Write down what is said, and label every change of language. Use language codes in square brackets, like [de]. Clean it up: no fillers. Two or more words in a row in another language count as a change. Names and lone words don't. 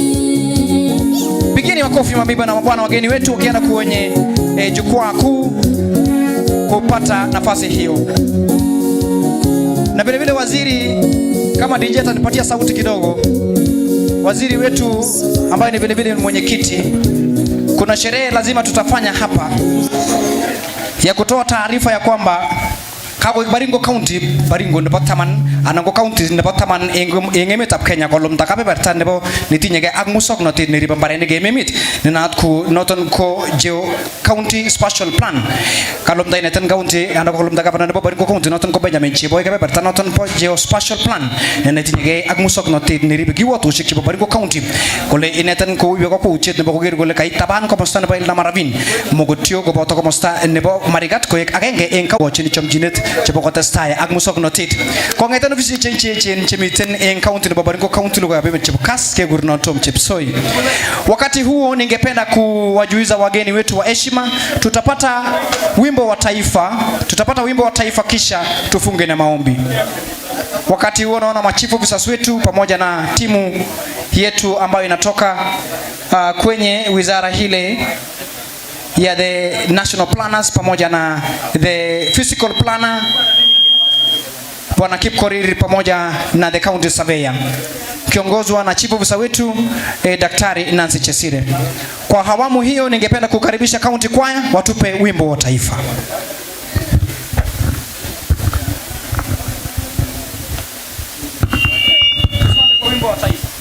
[sw] Pigeni makofi mabibi na mabwana, wageni wetu wakienda kwenye jukwaa kuu kupata nafasi hiyo. Na vile vile waziri, kama DJ atanipatia sauti kidogo, waziri wetu ambaye ni vile vile mwenyekiti, kuna sherehe lazima tutafanya hapa ya kutoa taarifa ya kwamba [kln] Kako Baringo County, Baringo nebo taman anango county nebo taman emet ab Kenya kolum takabe bertan nebo nitinyege ak musoknotet neribe mbarenik emet nenaat ku noton ko geo [en] county spatial [kln] plan kalum ta ineten county anda kolum takabe nebo Baringo County noton ko Benjamin Cheboy kebe bertan noton po [en] geo spatial plan [kln] netinyege ak musoknotet neribe kiwotoshek chebo Baringo County kole ineten ko ibe ko uchet nebo koger kole kaitaban komosta nebo Elna Maravin Mogotio koboto komosta nebo Marigat koek agenge en kawochin chomchinet chebo kotestai ak musoknotet kongeten ofisi chechen chemiten en county nebo Baringo County [sw] lugha ya [kln] chebo kas kegurno Tom Chepsoi. [sw] Wakati huo ningependa kuwajuiza wageni wetu wa heshima, tutapata wimbo wa taifa kisha tufunge na maombi. Wakati huo naona machifu officers wetu pamoja na timu yetu ambayo inatoka kwenye wizara hile ya [en] the national planners [sw] pamoja na [en] the physical planner [sw] Bwana Kipkorir pamoja na [en] the county surveyor [sw] kiongozwa na [en] chief officer [sw] wetu Daktari Nancy Chesire. Kwa awamu hiyo ningependa kukaribisha county choir watupe wimbo wa taifa. Wimbo wa taifa.